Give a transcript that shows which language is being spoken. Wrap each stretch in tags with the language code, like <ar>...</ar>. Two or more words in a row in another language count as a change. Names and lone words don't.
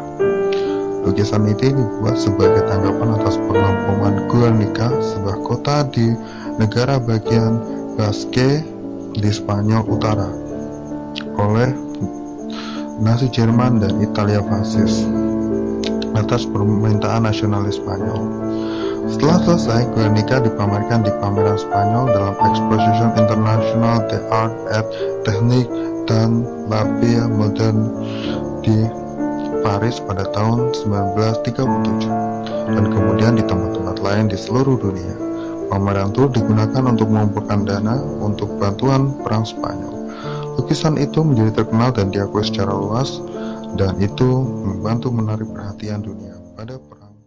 <id>Lukisan ini dibuat sebagai tanggapan atas pengepungan Guernica, sebuah kota di negara bagian Basque di Spanyol Utara, oleh Nazi Jerman dan Italia fasis atas permintaan nasionalis Spanyol. Setelah selesai, Guernica dipamerkan di pameran Spanyol dalam Exposition International des Arts et Techniques dan La Vie Moderne di Paris pada tahun 1937 dan kemudian di tempat-tempat lain di seluruh dunia. Pameran itu digunakan untuk mengumpulkan dana untuk bantuan perang Spanyol. Lukisan itu menjadi terkenal dan diakui secara luas, dan itu membantu menarik perhatian dunia pada perang.</id>